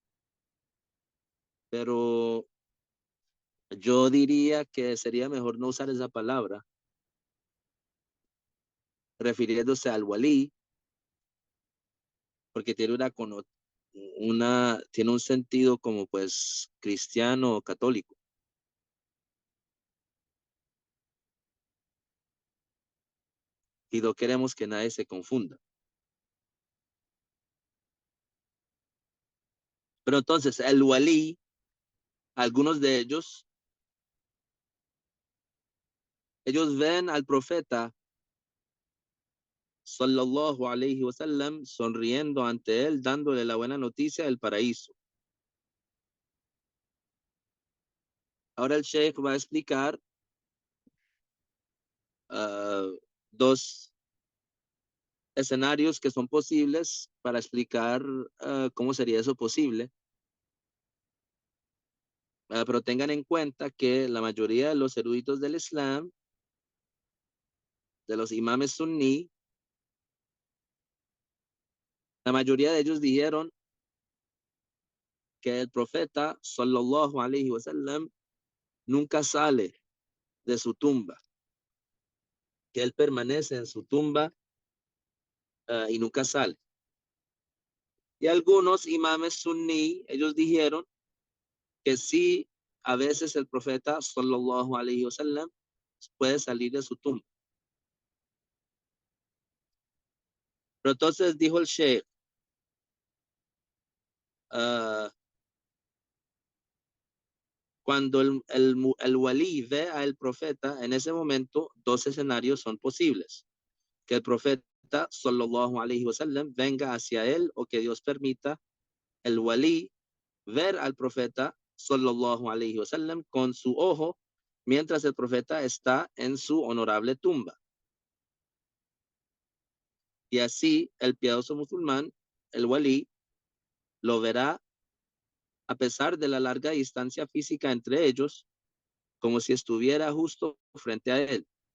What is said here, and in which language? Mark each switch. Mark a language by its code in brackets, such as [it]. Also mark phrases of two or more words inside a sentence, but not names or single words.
[es] pero yo diría que sería mejor no usar esa palabra, refiriéndose al walí, porque tiene tiene un sentido como pues cristiano o católico, y no queremos que nadie se confunda. Pero entonces, el walí, algunos de ellos ven al profeta [ar] صلى الله عليه وسلم [es] sonriendo ante él, dándole la buena noticia del paraíso. Ahora el sheikh va a explicar dos escenarios que son posibles para explicar cómo sería eso posible. Pero tengan en cuenta que la mayoría de los eruditos del Islam, de los imames sunní, la mayoría de ellos dijeron que el profeta [ar] صلى الله عليه وسلم [es] nunca sale de su tumba, que él permanece en su tumba y nunca sale. Y algunos imames sunní, ellos dijeron que sí, a veces el profeta [ar] صلى الله عليه وسلم [es] puede salir de su tumba. Pero entonces dijo el sheikh, uh, cuando el walí ve al profeta, en ese momento dos escenarios son posibles. Que el profeta [ar] صلى الله عليه وسلم [es] venga hacia él o que Dios permita el walí ver al profeta [ar] صلى الله عليه وسلم [es] con su ojo mientras el profeta está en su honorable tumba. Y así el piadoso musulmán, el walí, lo verá a pesar de la larga distancia física entre ellos, como si estuviera justo frente a él.